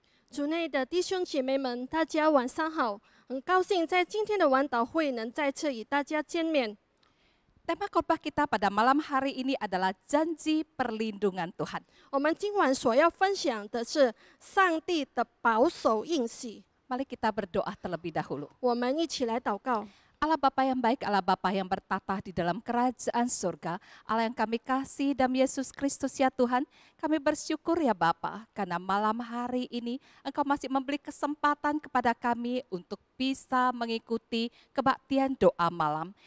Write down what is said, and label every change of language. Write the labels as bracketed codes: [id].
[zh] 主内的弟兄姐妹们，大家晚上好！很高兴在今天的晚祷会能再次与大家见面。 [id] Tema khotbah kita pada malam hari ini adalah janji perlindungan Tuhan. [zh] 我们今晚所要分享的是上帝的保守应许。 [id] Mari kita berdoa terlebih dahulu. [zh] 我们一起来祷告。 [id] Allah Bapa yang baik, Allah Bapa yang bertatah di dalam kerajaan surga, Allah yang kami kasih dalam Yesus Kristus ya Tuhan, kami bersyukur ya Bapa, karena malam hari ini Engkau masih memberi kesempatan kepada kami untuk bisa mengikuti kebaktian doa malam.